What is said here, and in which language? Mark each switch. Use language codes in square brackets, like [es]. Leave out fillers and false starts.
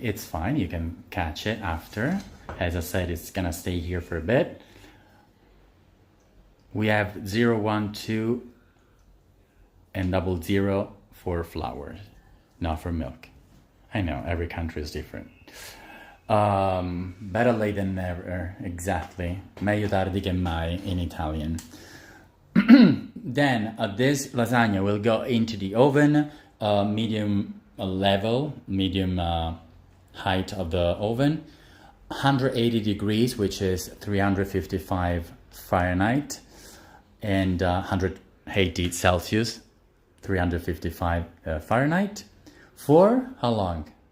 [en] It's fine, you can catch it after. As I said, it's gonna stay here for a bit. We have 0, 1, 2 and 00 for flour, not for milk. I know, every country is different. Better late than never, exactly. [it] Meglio tardi che mai [en] in Italian. Then this lasagna will go into the oven, medium level, medium height of the oven, 180 degrees, which is 355 Fahrenheit, and 180 Celsius, 355 Fahrenheit, for how long?